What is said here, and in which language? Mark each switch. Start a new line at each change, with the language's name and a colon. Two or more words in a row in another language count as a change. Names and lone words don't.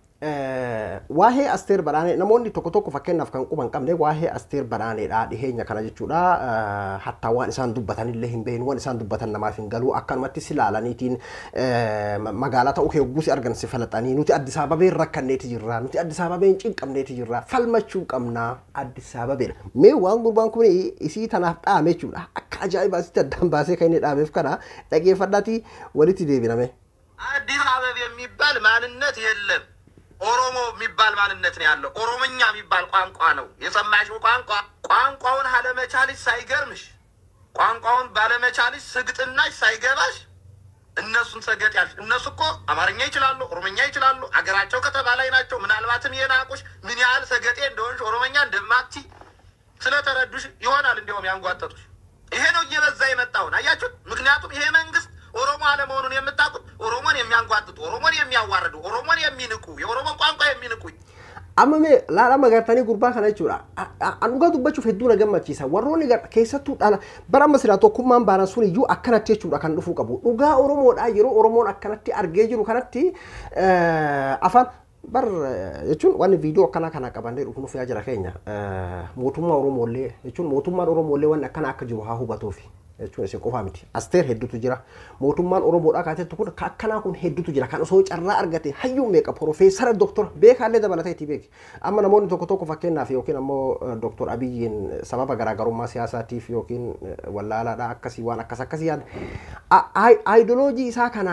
Oromo: waa'ee Asteer Badhaanee namoonni tokko fakkeenyaaf kan quban qabne waa'ee Asteer Badhaaneedha dhiheenya kana jechuudha hatta waan isaan dubbatanillee hin beeknu waan isaan dubbatan namaaf hin galu akkanumatti silaalaniitiin magaalaa ta'uu kee guusi argan si falaxanii nuti Addis Ababeen rakkanneeti jirra nuti Addis Ababeen cinqabneeti jirra falmachuu qabna Addis Ababeen mee waan gurbaan kun isii tanaaf dhaame jechuudha akka ajaa'ibaasitti addaan baasee kan inni dhaameef kana dhageeffadhaati walitti deebiname.
Amharic: አዲስ አበባ የሚባል ማንነት የለም ኦሮሞ የሚባል ማንነት ነው ያለው ኦሮሞኛ የሚባል ቋንቋ ነው የሰማሽው ቋንቋውን አለመቻልሽ ሳይገርምሽ ቋንቋውን ባለመቻልሽ ስግጥናሽ ሳይገባሽ እነሱን ሰገጥ ያልሽ እነሱ እኮ አማርኛ ይችላሉ ኦሮሞኛ ይችላሉ አገራቸው ከተማ ላይ ናቸው ምናልባትም የናቁሽ ምን ያህል ሰገጤ እንደሆንሽ ኦሮሞኛ እንደማትቺ ስለተረዱሽ ይሆናል እንደውም ያንጓጠጡሽ ይሄ ነው እየበዛ የመጣውን አያችሁ ምክንያቱም ይሄ መንግስት ኦሮሞ አለመሆኑን የምታውቁት ኦሮሞን የሚያንጓጥጡ ኦሮሞን የሚያዋርዱ ኦሮሞን የሚንቁ የኦሮሞን ቋንቋ የሚንቁ
Oromo: ammee ilaalaa megartaani gurbaa kana jechuudha anuga dubbachuuf hedduu na gammachiisa warroonni keessattuu dhala bara masira tokkummaan baanan sun iyyuu akkanatti jechuudha kan dhufuu qabu dhugaa Oromoodha yeroo Oromoon akkanatti argee jiru kanatti afaan bar jechuun waan viidiyoo kana qabannee dhufuuf yaa jira keenya mootummaa Oromoolee jechuun mootummaan Oromoolee waan akkana akka jiru haa hubatuufi jechuun isin qofaa miti Asteer hedduutu jira mootummaan Oromoodhaa kaateetu kun akkanaa kun hedduutu jira kan osoo carraa argate hayyuu meeqa profeesara doktora beekaallee dabalatee itti beeki amma namoonni tokko fakkeenyaaf yookiin ammoo doktor Abiyyiin sababa garaagarummaa siyaasaatiif yookiin wallaalaadhaa akkasii waan akkasii yaada aayidoloojii isaa